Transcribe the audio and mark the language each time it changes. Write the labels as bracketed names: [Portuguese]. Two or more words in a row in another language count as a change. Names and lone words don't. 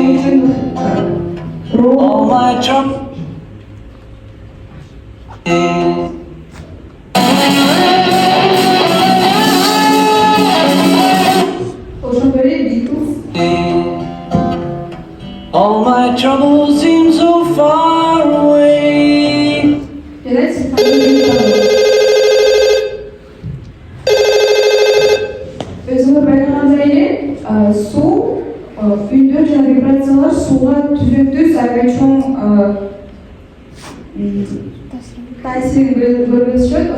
[Kyrgyz] Ошондой эле Beatles. [English] All my troubles seem so far away. [Kyrgyz] Өзүңөр байкагандай эле суу үндөр жана вибрациялар сууга түзөктүз аябай чоң таасирин көргөзүшөт.